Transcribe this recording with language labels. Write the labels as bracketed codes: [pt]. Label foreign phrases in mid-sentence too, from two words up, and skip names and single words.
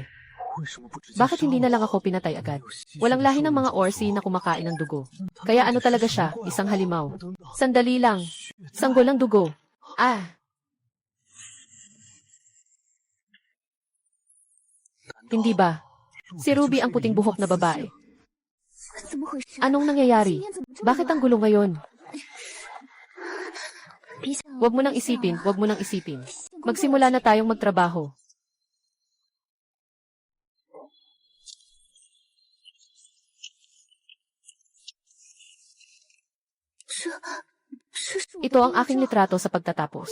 [tl] Bakit hindi na lang ako pinatay agad? Walang lahi ng mga orsi na kumakain ng dugo. Kaya ano talaga siya, isang halimaw. Sandali lang. Sanggol ng dugo. Hindi ba? Si Ruby ang puting buhok na babae. [zh] 怎么回事？ [tl] Anong nangyayari? [zh] 今天怎么这么 [tl] Bakit ang gulo ngayon? [zh] 别想 [tl] Huwag mo nang isipin, huwag mo nang isipin. Magsimula na tayong magtrabaho. Ito ang aking litrato sa pagtatapos.